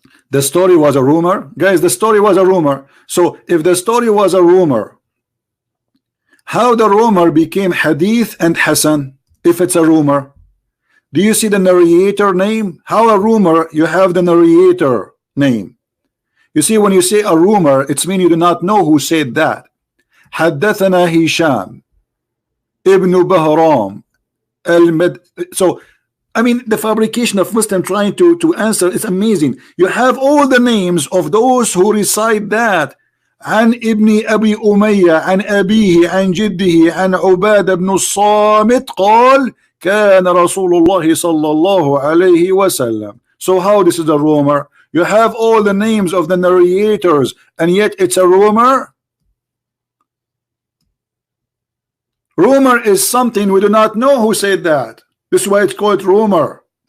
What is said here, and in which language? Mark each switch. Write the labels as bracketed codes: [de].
[en] The story was a rumor. Guys, the story was a rumor. So if the story was a rumor, how the rumor became hadith and Hasan if it's a rumor? Do you see the narrator name? How a rumor, you have the narrator name. You see, when you say a rumor, it's mean you do not know who said that. [ar] حدثنا هشام ابن بهرام المد. [en] So I mean, the fabrication of Muslim trying to answer is amazing. You have all the names of those who recite that. [ar] عن ابن أبي أمية عن أبيه عن جده عن عبادة بن الصامت قال كان رسول الله صلى الله عليه وسلم. [en] So how this is a rumor? You have all the names of the narrators, and yet it's a rumor. Rumor is something we do not know who said that. This is why it's called rumor.